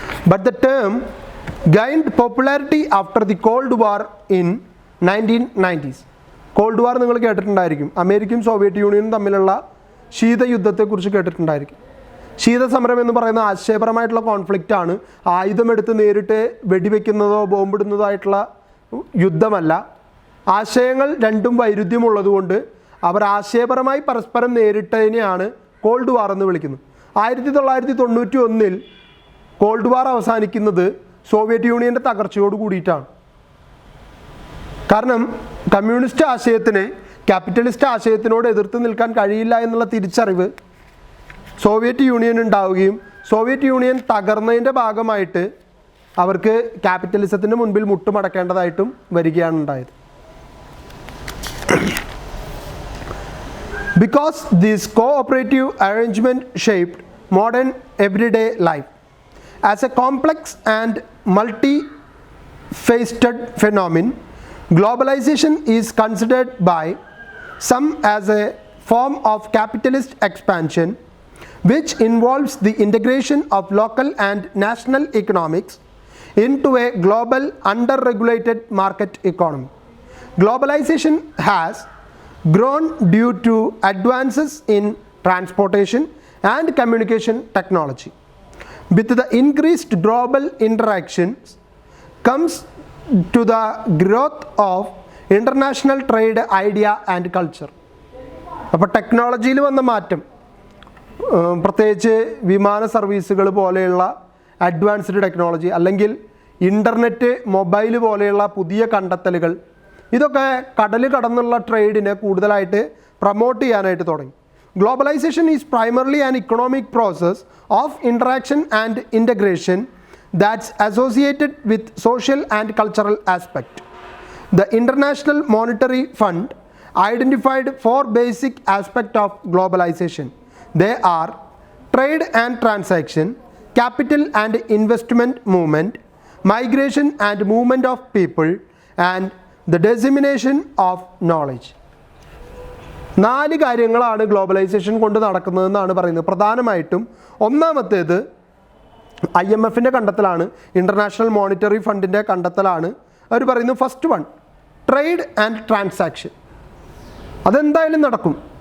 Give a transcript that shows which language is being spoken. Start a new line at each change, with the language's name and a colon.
English: But the term gained popularity after the Cold War in 1990s.
Malayalam: Called വാർ നിങ്ങൾ കേട്ടിട്ടുണ്ടായിരിക്കും. അമേരിക്കയും Soviet യൂണിയനും തമ്മിലുള്ള ശീതയുദ്ധത്തെക്കുറിച്ച് കേട്ടിട്ടുണ്ടായിരിക്കും. ശീതസമരം എന്ന് പറയുന്ന ആശയപരമായിട്ടുള്ള കോൺഫ്ലിക്റ്റാണ്. ആയുധമെടുത്ത് നേരിട്ട് വെടിവെക്കുന്നതോ ബോംബിടുന്നതോ ആയിട്ടുള്ള യുദ്ധമല്ല. ആശയങ്ങൾ രണ്ടും വൈരുദ്ധ്യമുള്ളതുകൊണ്ട് അവർ ആശയപരമായി പരസ്പരം നേരിട്ടതിനെയാണ് കോൾഡ് വാർ എന്ന് വിളിക്കുന്നത്. 1991 കോൾഡ് വാർ അവസാനിക്കുന്നത് സോവിയറ്റ് യൂണിയൻ്റെ തകർച്ചയോട് കൂടിയിട്ടാണ്. കാരണം കമ്മ്യൂണിസ്റ്റ് ആശയത്തിന് ക്യാപിറ്റലിസ്റ്റ് ആശയത്തിനോട് എതിർത്ത് നിൽക്കാൻ കഴിയില്ല എന്നുള്ള തിരിച്ചറിവ് സോവിയറ്റ് യൂണിയൻ ഉണ്ടാവുകയും സോവിയറ്റ് യൂണിയൻ തകർന്നതിൻ്റെ ഭാഗമായിട്ട് അവർക്ക് ക്യാപിറ്റലിസത്തിൻ്റെ മുൻപിൽ മുട്ടുമടക്കേണ്ടതായിട്ടും വരികയാണ് ഉണ്ടായത്.
English: Because this cooperative arrangement shaped modern everyday life as a complex and multi-faceted phenomenon, globalization is considered by some as a form of capitalist expansion which involves the integration of local and national economics into a global under-regulated market economy. Globalization has grown due to advances in transportation and communication technology. With the increased global interactions comes to the growth of international trade idea and culture.
Malayalam: അപ്പോൾ ടെക്നോളജിയിൽ വന്ന മാറ്റം, പ്രത്യേകിച്ച് വിമാന സർവീസുകൾ പോലെയുള്ള advanced technology, അല്ലെങ്കിൽ internet, mobile പോലെയുള്ള പുതിയ കണ്ടെത്തലുകൾ, ഇതൊക്കെ കടൽ കടന്നുള്ള ട്രേഡിനെ കൂടുതലായിട്ട് പ്രൊമോട്ട് ചെയ്യാനായിട്ട് തുടങ്ങി.
English: Globalisation is primarily an economic process of interaction and integration that's associated with social and cultural aspect. The international monetary fund identified 4 basic aspects of globalization. They are trade and transaction, capital and investment movement, migration and movement of people, and the dissemination of knowledge.
Malayalam: 4 കാര്യങ്ങളാണ് globalisation കൊണ്ട് നടക്കുന്നതെന്നാണ് പറയുന്നത്. പ്രധാനമായിട്ടും ഒന്നാമത്തേത് IMFൻ്റെ കണ്ടെത്തലാണ്, international monetary ഫണ്ടിൻ്റെ കണ്ടെത്തലാണ്. അവർ പറയുന്നു
English: First one trade and transaction.
Malayalam: അതെന്തായാലും നടക്കും.